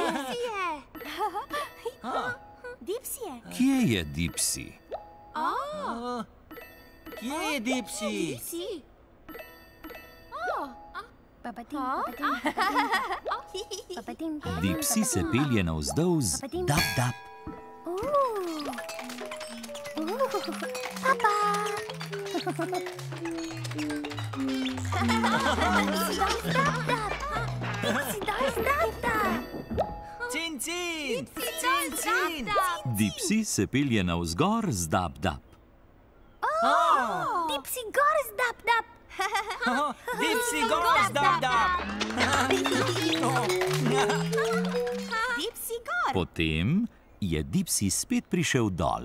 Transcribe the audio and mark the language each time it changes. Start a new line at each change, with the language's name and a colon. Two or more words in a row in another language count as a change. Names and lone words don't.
Slovenian: Dipsy. Kje je Dipsy? Kje je Dipsy? Dipsy se pelje navzdol z dap-dap. Cin, cin. Cin, cin. Dipsy se pelje navzgor z dap-dap. Dipsy gor z dap-dap. Dipsy gor, dap, dap. Dipsy gor. Potem je Dipsy spet prišel dol.